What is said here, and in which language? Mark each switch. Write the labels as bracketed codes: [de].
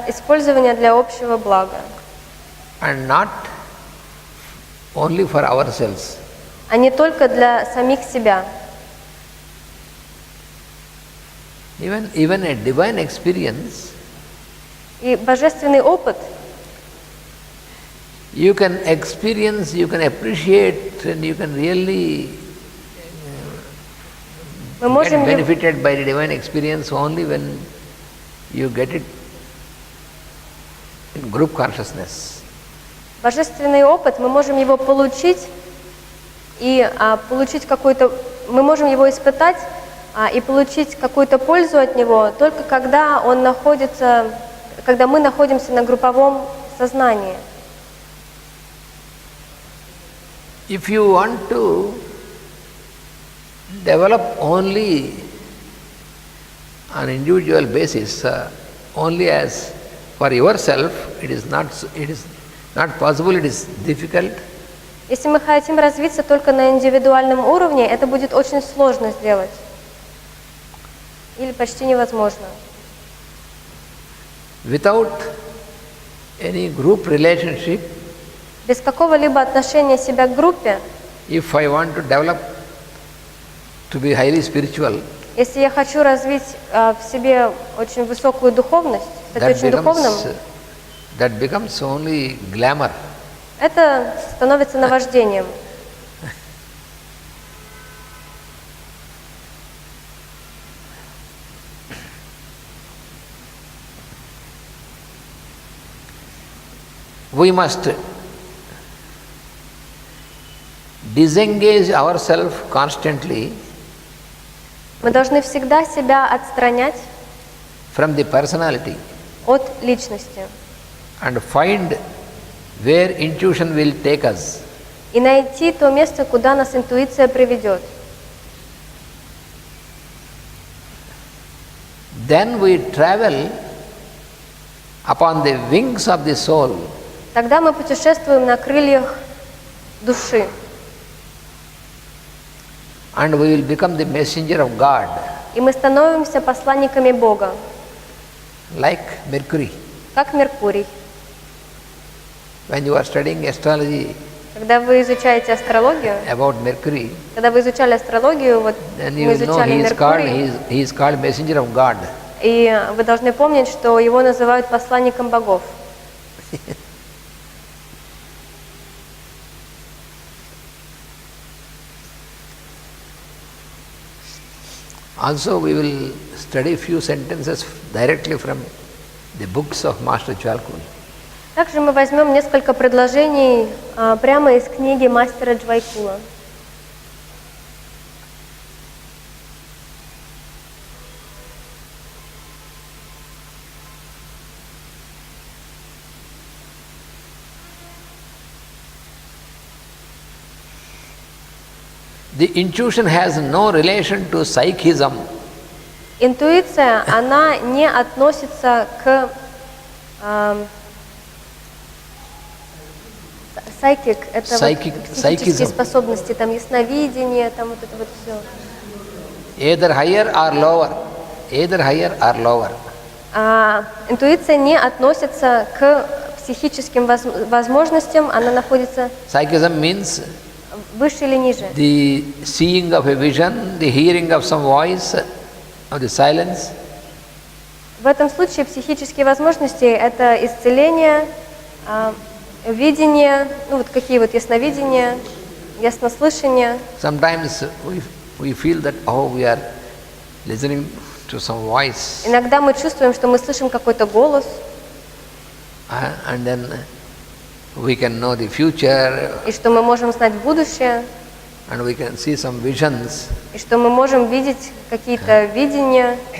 [ru] использования для общего блага. [en] And not only for ourselves. [ru] А не только для самих себя. [en] Even a divine experience, [ru] И божественный опыт [en] you can experience, you can appreciate, and you can really get benefited by the divine experience only when you get it in group consciousness. [ru] Божественный опыт, мы можем его получить, и получить какой-то, мы можем его испытать и получить какую-то пользу от него только когда он находится, когда мы находимся на групповом сознании. [en] If you want to develop only on individual basis, only as for yourself, it is not possible, it is difficult. [ru] Если мы хотим развиться только на индивидуальном уровне, это будет очень сложно сделать. Или почти невозможно. [en] Without any group relationship, [ru] без какого-либо отношения себя к группе, [en] if I want to develop to be highly spiritual, [ru] если я хочу развить в себе очень высокую духовность, стать очень духовным, [en] that becomes only glamour. [ru] Это становится наваждением. [en] We must disengage ourselves constantly [ru] Мы должны всегда себя отстранять [en] from the personality [ru] от личности [en] and find where intuition will take us. [ru] И найти то место, куда нас интуиция приведет. [en] Then we travel upon the wings of the soul. [ru] Тогда мы путешествуем на крыльях души. [en] And we will become the messenger of God. [ru] И мы становимся посланниками Бога. [en] Like Mercury. [ru] Как Меркурий. [en] When you are studying astrology, [ru] когда вы изучаете астрологию, [en] about Mercury, [ru] когда вы изучали астрологию, вот мы изучали Меркурий, [en] he is called messenger of God. [ru] И вы должны помнить, что его называют посланником богов. [en] Also, we will study few sentences directly from the books of Master Jwalkul. [ru] Также мы возьмем несколько предложений прямо из книги мастера Джвайкула. [en] The intuition has no relation to psychism. [ru] Интуиция, она не относится к psychic, это психические способности, там ясновидение, там вот это вот все. [en] Either higher or lower. Either higher or lower. [ru] Интуиция не относится к психическим возможностям, она находится. [en] Psychism means [ru] выше или ниже. [en] The seeing of a vision, the hearing of some voice, of the silence. [ru] В этом случае психические возможности – это исцеление, видение, ну вот какие вот ясновидения, яснослышание. [en] Sometimes we feel that we are listening to some voice. [ru] Иногда мы чувствуем, что мы слышим какой-то голос. [en] And then we can know the future. [ru] И что мы можем знать будущее. [en] And we can see some visions. [ru] И что мы можем видеть какие-то видения.